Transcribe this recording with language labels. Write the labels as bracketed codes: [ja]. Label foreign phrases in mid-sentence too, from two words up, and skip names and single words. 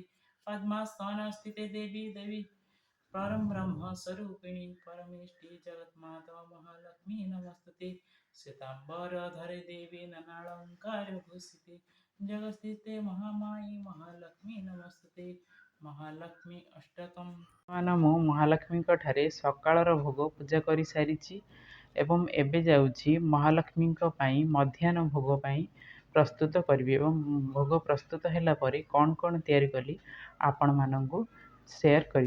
[sa] पद्मासन स्थिते देवी देवी परम ब्रह्म स्वरूपिणी परमेष्टि जगन्माता महालक्ष्मी नमस्ते। श्वेतांबर धरे देवी ननालंकार भूषिते जगस्थिते महामायी महालक्ष्मी नमस्ते। महालक्ष्मी अष्टकम [or] ମୁଁ ମହାଲକ୍ଷ୍ମୀଙ୍କ ଠାରେ ସକାଳର ଭୋଗ ପୂଜା କରି ସାରିଛି ଏବଂ ଏବେ ଯାଉଛି ମହାଲକ୍ଷ୍ମୀଙ୍କ ପାଇଁ ମଧ୍ୟାହ୍ନ ଭୋଗ ପାଇଁ ପ୍ରସ୍ତୁତ କରିବି ଏବଂ ଭୋଗ ପ୍ରସ୍ତୁତ ହେଲା ପରେ କ'ଣ କ'ଣ ତିଆରି କଲି ଆପଣମାନଙ୍କୁ ସେୟାର କରିବି।